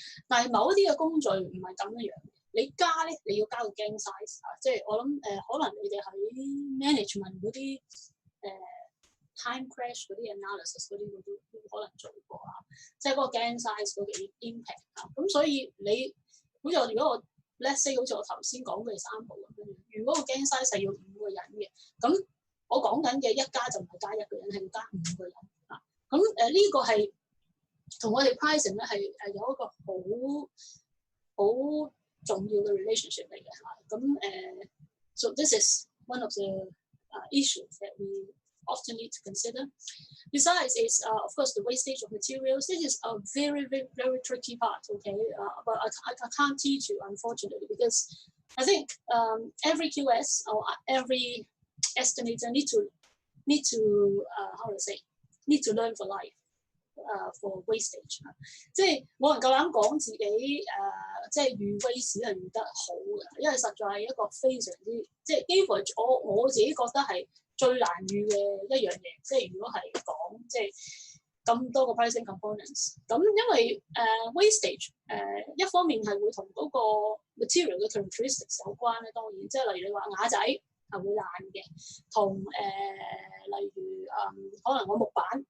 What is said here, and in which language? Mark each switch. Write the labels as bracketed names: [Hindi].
[Cantonese] 但係某一啲嘅工序唔係咁樣。你加咧，你要加個 gang size 即係我諗可能你哋喺 management 嗰啲time crash 嗰啲 analysis 嗰啲都可能做過即係嗰個 gang size 嗰個 impact 咁所以你好似如果我 [English] let's say [Cantonese] 好似我頭先講嘅example咁樣，如果個 gang size 係要5個人嘅，咁我講緊嘅一加就唔係加1個人，係要加5個人咁呢個係同我哋 pricing 咧係有一個好重要嘅 relationship 嚟嘅咁 [English] so this is one of the issues that we often need to consider. Besides, is of course the wastage of materials. This is a very, very, very tricky part. Okay, but I can't teach you unfortunately, because I think every QS or every estimator need to how to say need to learn for life. For wastage [Cantonese] 即係冇人夠膽講自己即係預 waste 係預得好嘅，因為實在係一個非常之即係幾乎我自己覺得係最難預嘅一樣嘢。即係如果係講即係咁多個 pricing components， 咁因為wastage 一方面係會同嗰個 material 嘅 characteristics 有關咧，當然即係例如你話瓦仔係會爛嘅，同例如可能我木板。